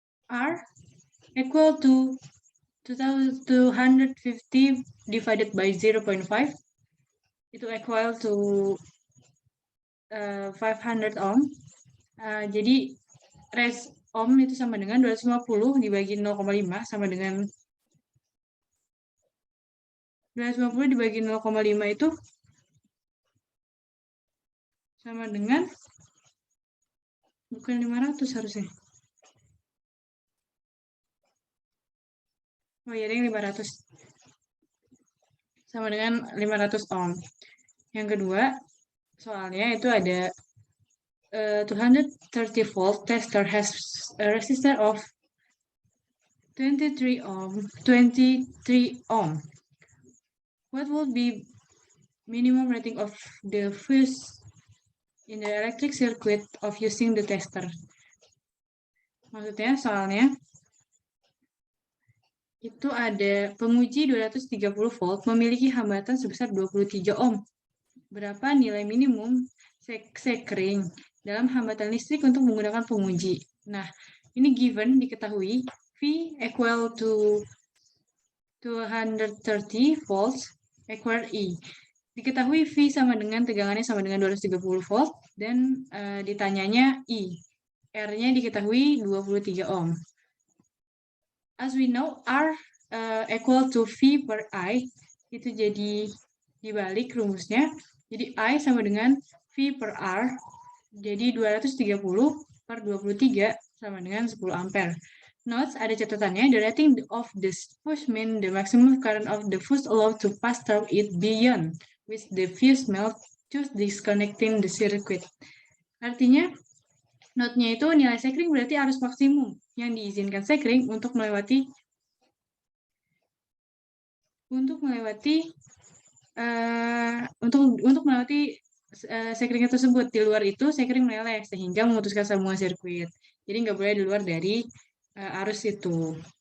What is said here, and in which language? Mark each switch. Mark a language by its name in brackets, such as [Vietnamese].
[English] R equal to 250 divided by 0.5, itu equal to 500 ohm. [Indonesian] Jadi res ohm itu sama dengan 250 dibagi 0,5 sama dengan 250 dibagi 0,5 itu sama dengan bukan 500 harusnya. Oh iya, yang 500. Sama dengan 500 ohm. Yang kedua, soalnya itu ada 230 volt [English] tester has a resistor of 23 ohm. What will be minimum rating of the fuse in the electric circuit of using the tester? [Indonesian] Maksudnya soalnya itu ada penguji 230 volt memiliki hambatan sebesar 23 ohm. Berapa nilai minimum sekring dalam hambatan listrik untuk menggunakan penguji? [English] Nah, ini given diketahui V equal to 230 volts equal E. [Indonesian] Diketahui V sama dengan tegangannya sama dengan 230 volt dan ditanyanya I. R-nya diketahui 23 ohm. [English] As we know, R equal to V per I, [Indonesian] itu jadi dibalik rumusnya. Jadi I sama dengan V per R, jadi 230 per 23 sama dengan 10 ampere. [English] Notes, [Indonesian] ada catatannya, [English] the rating of the fuse means the maximum current of the fuse allowed to pass through it beyond which the fuse melt, choose disconnecting the circuit. [Indonesian] Artinya, note-nya itu nilai sekring berarti arus maksimum yang diizinkan sekring untuk melewati sekring tersebut. Di luar itu sekring meleleh sehingga memutuskan semua sirkuit. Jadi nggak boleh di luar dari arus itu.